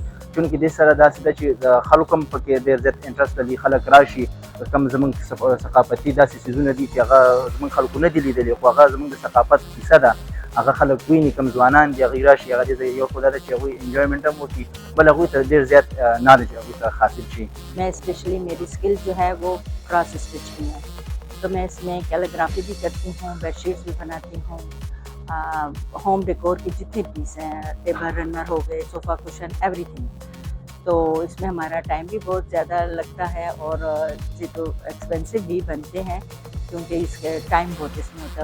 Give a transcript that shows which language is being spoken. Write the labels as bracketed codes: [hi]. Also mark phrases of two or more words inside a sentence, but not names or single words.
[ps] چونکې دې سره داسې ده چې د خلکو هم پکې ډېر زیات انټرسټ لري، خلک راشي. کوم زموږ ثقافتي داسې څیزونه دي چې هغه زموږ خلکو نه دي لیدلي، خو هغه زموږ د ثقافت کیسه ده، هغه خلک ویني. کوم ځوانان دي هغوی راشي، هغه دې یو خو دا ده چې هغوی انجوایمنټ هم وکړي، بل هغوی ته ډېر زیات نالج هغوی ته حاصل شي. [ur] میں سپیشلی میری سکل جو ہے وہ [en] cross stitch [ur] کی ہے، تو میں اس میں کیلیگرافی بھی کرتی ہوں، بیڈشیٹس بھی بناتی ہوں, [en] home decor [ur] کی جتنی پیس ہیں, [en] table runner [ur] ہو گئے, [en] sofa cushion, everything. [ur] تو اس میں ہمارا ٹائم بھی بہت زیادہ لگتا ہے اور یہ تو ایکسپینسیو بھی بنتے ہیں کیونکہ اس کے ٹائم بہت اس میں ہوتا ہے.